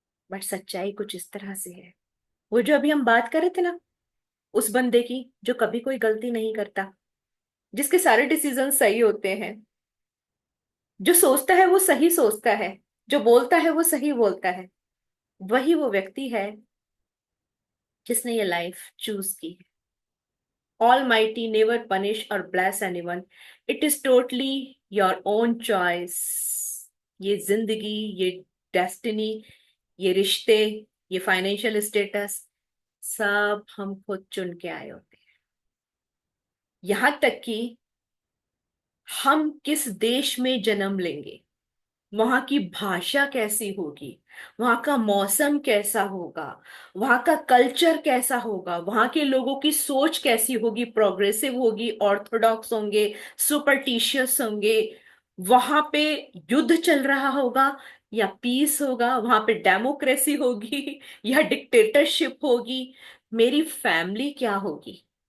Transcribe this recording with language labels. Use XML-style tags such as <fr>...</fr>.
<hi>But सच्चाई कुछ इस तरह से है। वो जो अभी हम बात कर रहे थे ना, उस बंदे की जो कभी कोई गलती नहीं करता, जिसके सारे डिसीजन सही होते हैं, जो सोचता है वो सही सोचता है, जो बोलता है वो सही बोलता है, वही वो व्यक्ति है जिसने ये लाइफ चूज की है।</hi> <en>Almighty never punish or bless anyone. It is totally your own choice.</en> <hi>ये जिंदगी, ये डेस्टिनी, ये रिश्ते, ये फाइनेंशियल स्टेटस, सब हम खुद चुन के आए होते हैं। यहां तक कि हम किस देश में जन्म लेंगे, वहां की भाषा कैसी होगी, वहां का मौसम कैसा होगा, वहां का कल्चर कैसा होगा, वहां के लोगों की सोच कैसी होगी, प्रोग्रेसिव होगी, ऑर्थोडॉक्स होंगे, सुपरटिशियस होंगे, वहां पे युद्ध चल रहा होगा या पीस होगा, वहां पे डेमोक्रेसी होगी या डिक्टेटरशिप होगी, मेरी फैमिली क्या होगी,</hi>